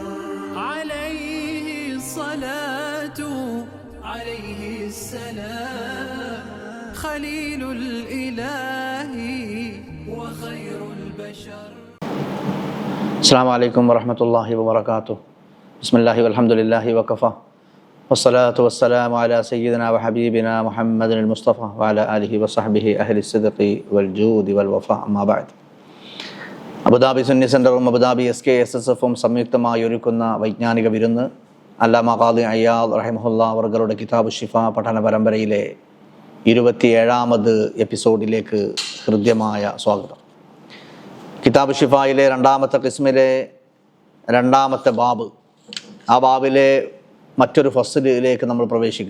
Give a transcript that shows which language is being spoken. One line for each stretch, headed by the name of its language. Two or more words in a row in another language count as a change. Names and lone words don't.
Arabic: عليه الصلاة عليه السلام خليل الإله وخير البشر. السلام عليكم ورحمة الله وبركاته. بسم الله والحمد لله وكفى والصلاة والسلام على سيدنا وحبيبنا محمد المصطفى وعلى آله وصحبه أهل الصدق والجود والوفاء. أما بعد.
Malayalam: അബുദാബി സുന്നി സെൻ്ററും അബുദാബി SKSSFും സംയുക്തമായി ഒരുക്കുന്ന വൈജ്ഞാനിക വിരുന്ന് അല്ലാമ ഖാദി അയ്യാദ് റഹിമഹുല്ലാ അവരുടെ കിതാബ് ഷിഫ പഠന പരമ്പരയിലെ 27ാമത് എപ്പിസോഡിലേക്ക് ഹൃദ്യമായ സ്വാഗതം. കിതാബ് ഷിഫായിലെ 2ാമത്തെ ഖിസ്മിലെ 2ാമത്തെ ബാബ്, ആ ബാബിലെ മറ്റൊരു ഫസ്ലിലേക്ക് നമ്മൾ പ്രവേശിക്കുക.